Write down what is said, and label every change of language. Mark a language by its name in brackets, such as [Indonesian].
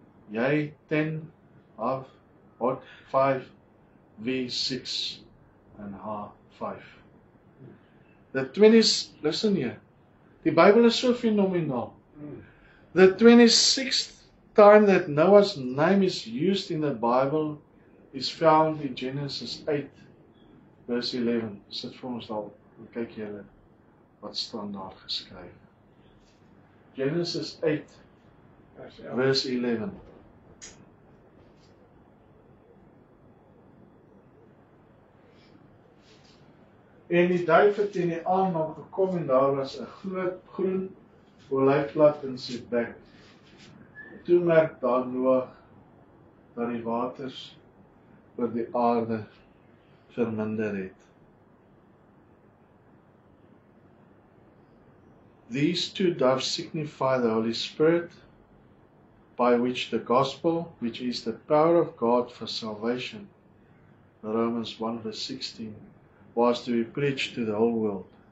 [English] Yah 10 of Hod 5 V 6 and Ha 5. The 20th, listen here, [Afrikaans] die Bybel is so phenomenaal. [English] The 26th time that Noah's name is used in the Bible is found in Genesis 8, verse 11. [Afrikaans] Sit vir ons daar, kyk julle wat staan daar geskryf. Genesis 8, verse 11. En die duif het in die aand gekom en daar was 'n groot groen olyfblad in sy bek. Toe merk daar Noag dat die waters oor die aarde verminder het. [English] These two doves signify the Holy Spirit, by which the gospel, which is the power of God for salvation, Romans 1 verse 16, was to be preached to the whole world.